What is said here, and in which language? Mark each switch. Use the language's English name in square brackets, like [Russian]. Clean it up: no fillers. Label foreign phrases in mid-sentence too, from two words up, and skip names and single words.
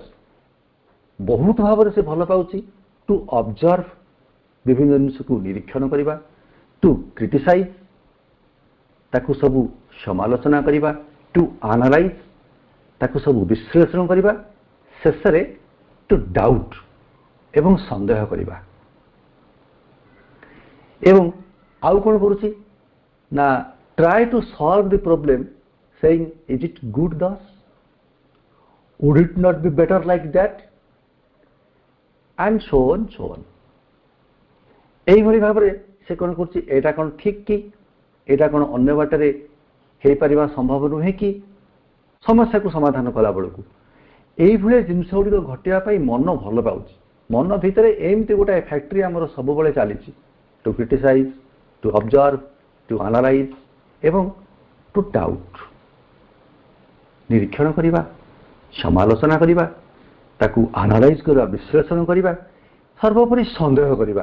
[Odia] ବହୁତ ଭାବରେ ସେ ଭଲ ପାଉଛି [English] to observe, [Odia] ବିଭିନ୍ନ ଜିନିଷକୁ ନିରୀକ୍ଷଣ କରିବା, [English] to criticize, [Odia] ତାକୁ ସବୁ ସମାଲୋଚନା କରିବା, [English] to analyze, [Odia] ତାକୁ ସବୁ ବିଶ୍ଳେଷଣ କରିବା, ଶେଷରେ [English] to doubt [Odia] ଏବଂ ସନ୍ଦେହ କରିବା। ଏବଂ ଆଉ କ'ଣ କରୁଛି ନା [English] try to solve the problem saying is it good thus, would it not be better like that, and so on so on। [Odia] এইଭଳି ଭାବରେ ସେ କ'ଣ କରୁଛି, ଏଇଟା କ'ଣ ଠିକ୍ କି, ଏଇଟା କ'ଣ ଅନ୍ୟ ବାଟରେ ହେଇପାରିବା ସମ୍ଭବ ନୁହେଁ କି, ସମସ୍ୟାକୁ ସମାଧାନ କଲା ବେଳକୁ এইଭଳିଆ ଜିନିଷ ଗୁଡ଼ିକ ଘଟିବା ପାଇଁ ମନ ଭଲ ପାଉଛି। ମନ ଭିତରେ ଏମିତି ଗୋଟାଏ ଫ୍ୟାକ୍ଟ୍ରି ଆମର ସବୁବେଳେ ଚାଲିଛି, [English] to criticize, to observe, to analyze [Odia] ଏବଂ [English] to doubt, [Odia] ନିରୀକ୍ଷଣ କରିବା, ସମାଲୋଚନା କରିବା, ତାକୁ ଆନାଲାଇଜ୍ କରିବା, ବିଶ୍ଳେଷଣ କରିବା, ସର୍ବୋପରି ସନ୍ଦେହ କରିବା।